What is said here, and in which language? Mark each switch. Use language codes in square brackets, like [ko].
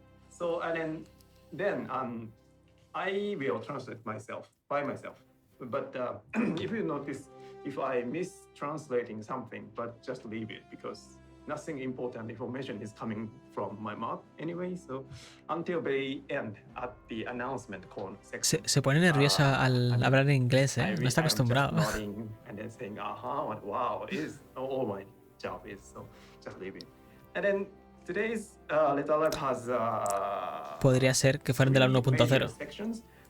[en] So then I will translate myself by myself. But if you notice, if I miss translating something, but just leave it because nothing important information is coming from my mouth anyway. So until very end at the announcement call section. [es] Se pone nerviosa al hablar en inglés, ¿eh? No está acostumbrado. [en] And then saying, wow, is all my job is, so just leave it. And then today's letter live has [es] podría ser que fueran de la 1.0.